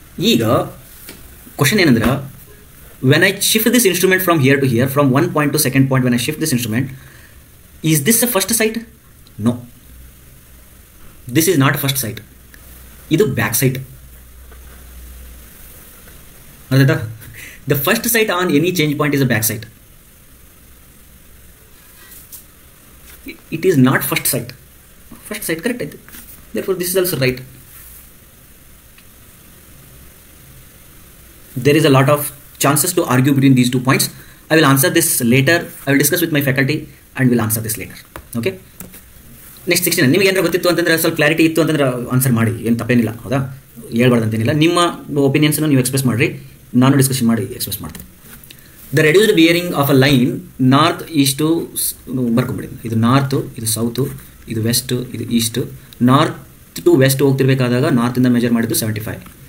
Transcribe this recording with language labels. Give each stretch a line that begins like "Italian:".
Kannada: ಈಗ ಕ್ವಶನ್ ಏನಂದ್ರೆ,
English: When I shift this instrument from here to here, from one point to second point, when I shift this instrument, is this a first sight? No, this is not first sight,
Kannada: ಇದು back site.
English: ಅರ್ಥ? The first sight on any change point is a back sight. It is not first site. First site correct ಆಯ್ತು. Therefore this is also right. There is a lot of chances to argue between these 2 points. I will answer this later. I will discuss with my faculty and will answer this later. Okay.
Kannada: Next 16 ನಿಮಗೆ ಏನಾರ ಗೊತ್ತಿತ್ತು ಅಂತಂದ್ರೆ, ಸ್ವಲ್ಪ clarity ಇತ್ತು ಅಂತಂದ್ರೆ answer ಮಾಡಿ, ಏನು ತಪ್ಪೇನಿಲ್ಲ. ಹೌದಾ, ಹೇಳ್ಬಾರ್ದು ಅಂತೇನಿಲ್ಲ. ನಿಮ್ಮ ಒಪಿನಿಯನ್ಸನ್ನು ನೀವು ಎಕ್ಸ್ಪ್ರೆಸ್ ಮಾಡಿರಿ, ನಾನು ಡಿಸ್ಕಷನ್ ಮಾಡಿ ಎಕ್ಸ್ಪ್ರೆಸ್ ಮಾಡ್ತೀನಿ.
English: The reduced bearing of a line north east ಬರ್ಕೊಂಬಿಡಿದ್ದು.
Kannada: ಇದು ನಾರ್ತು, ಇದು ಸೌತು, ಇದು ವೆಸ್ಟು, ಇದು is to. North to West ಹೋಗ್ತಿರ್ಬೇಕಾದಾಗ ನಾರ್ತಿಂದ measure ಮಾಡಿದ್ದು 75.